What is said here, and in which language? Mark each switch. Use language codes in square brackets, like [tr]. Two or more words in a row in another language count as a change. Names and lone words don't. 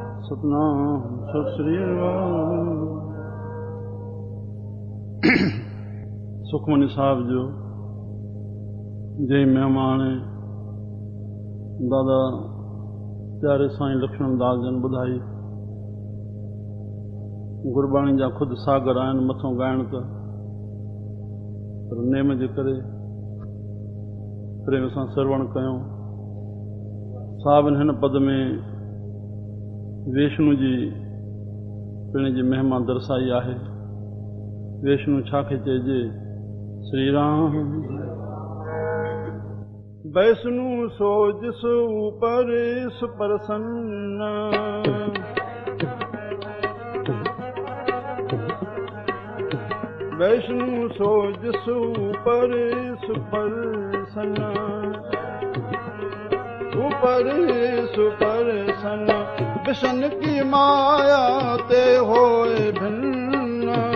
[sd] सतनाम सत श्री सुखमनी साहब जो जे मेहमान दादा प्यारे साईं लक्ष्मण दास जन ॿुधाई गुरबाणी जा खुद सागर आहिनि मथों ॻाइण त पर नेम जे करे प्रेम सां श्रवण कयूं। साहिब हिन पद में वैष्णु जी पिण जी महिमा दर्शाई आहे। वैष्णु छा खे चइजे? [pa] ਸ੍ਰੀ ਰਾਮ ਵੈਸ਼ਣੁ ਸੋ ਜਿਸ ਊਪਰ ਸੁਪ੍ਰਸੰਨ ਵੈਸ਼ਣੁ ਸੋ ਜਿਸ ਊਪਰ ਸੁਪ੍ਰਸੰਨ ਊਪਰ ਸੁਪ੍ਰਸੰਨ ਵਿਸ਼ਣੁ ਕੀ ਮਾਇਆ ਤੇ ਹੋਏ ਭਿੰਨ